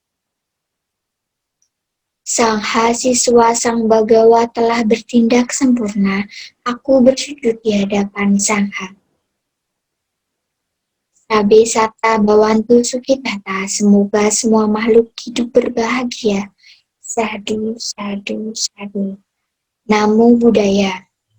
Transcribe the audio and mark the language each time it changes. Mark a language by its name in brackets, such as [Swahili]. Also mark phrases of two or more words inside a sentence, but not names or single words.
[Indonesian] Sang Siswa Sang Bagawa telah bertindak sempurna, aku bersujud di hadapan Sangha. [Pali] Sabe Sata Bawantu Sukitata, [Indonesian] semoga semua makhluk hidup berbahagia. [Pali] Sadhu, sadhu, sadhu. Namo Buddhaya.